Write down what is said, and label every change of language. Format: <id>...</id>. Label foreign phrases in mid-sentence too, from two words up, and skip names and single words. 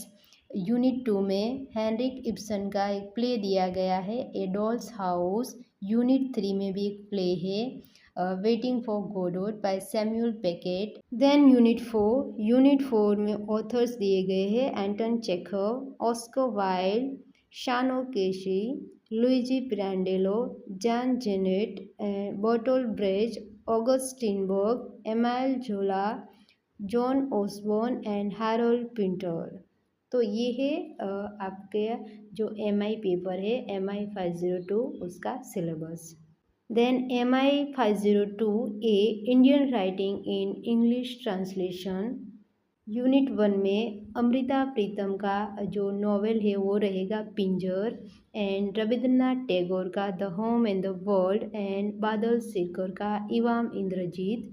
<hi>यूनिट 2 में हेनरिक इब्सन का एक प्ले दिया गया है, ए डॉल्स हाउस। यूनिट 3 में भी एक प्ले है, वेटिंग फॉर गोडोट बाय सैमुअल बेकेट।</hi> <en>then unit</en> <hi>4 में ऑथर्स दिए गए हैं, एंटन चेखव, ऑस्कर वाइल्ड, शानो केशी, लुइजी पिरांडेलो, जॉन जेनेट, बर्टोल्ट ब्रेच, ऑगस्ट स्टीनबर्ग, एमाइल जोला, जॉन ओसबॉर्न एंड हैरोल्ड पिंटर। तो ये है आपके जो MI पेपर है MI 502 उसका सिलेबस।</hi> <en>Then MI 502 A Indian Writing in English Translation.</en> <hi>यूनिट 1 में अमृता प्रीतम का जो नॉवेल है वो रहेगा पिंजर एंड रविंद्रनाथ टैगोर का द होम एंड द वर्ल्ड एंड बादल सिरकर का इवाम इंद्रजीत।</hi>